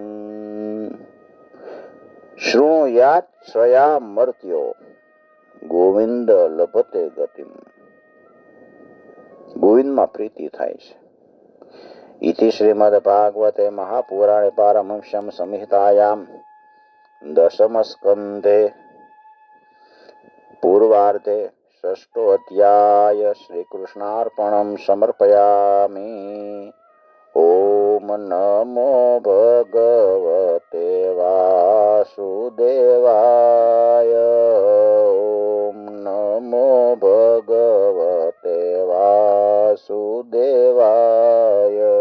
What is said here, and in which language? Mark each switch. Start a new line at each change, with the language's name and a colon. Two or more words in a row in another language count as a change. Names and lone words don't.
Sanskrit: શૃણુયાચ્છયા મર્ત્યો ગોવિંદ લભતે ગતિમ.
Gujarati: ગોવિંદમાં પ્રીતિ થાય છે.
Sanskrit: ઇતિ શ્રીમદ ભાગવતે મહાપુરાણે પારમહંસ્યમ સંહિતાયામ દશમ સ્કંધે પૂર્વાર્ધે षष्ठोऽध्याय श्रीकृष्णार्पणं समर्पयामि। ॐ नमो भगवते वासुदेवाय। ॐ नमो भगवते वासुदेवाय।